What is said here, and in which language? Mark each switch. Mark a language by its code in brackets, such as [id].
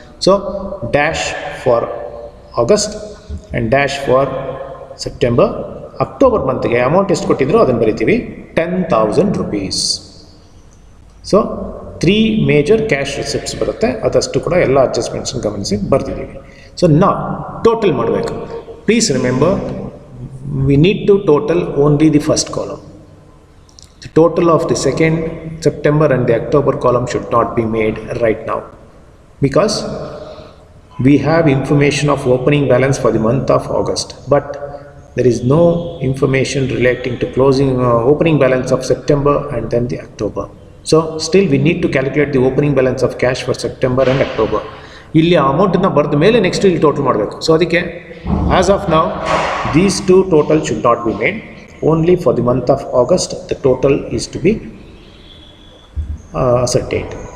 [en] So dash for August and dash for September. [kn] October ಮಂತ್ಗೆ amount ಎಷ್ಟು ಕೊಟ್ಟಿದ್ರು ಅದನ್ನು ಬರಿತೀವಿ, 10,000 rupees. So 3 major cash receipts ಬರುತ್ತೆ, ಅದಷ್ಟು ಕೂಡ ಎಲ್ಲ ಅಡ್ಜಸ್ಟ್ಮೆಂಟ್ಸನ್ನು ಗಮನಿಸಿ ಬರ್ತಿದ್ದೀವಿ. ಸೊ ನಾವು ಟೋಟಲ್ ಮಾಡಬೇಕು. [en] Please remember, we need to total only the first column. The total of the 2nd September and the October column should not be made right now, because we have information of opening balance for the month of August, but there is no information relating to closing opening balance of September and then the October. So still we need to calculate the opening balance of cash for September and October. [kn] ಇಲ್ಲಿ ಅಮೌಂಟನ್ನು ಬರೆದ ಮೇಲೆ next ಇಲ್ಲಿ total ಮಾಡಬೇಕು. So ಅದಕ್ಕೆ as of ನಾವು [en] these two total should not be made. Only for the month of August the total is to be ascertained.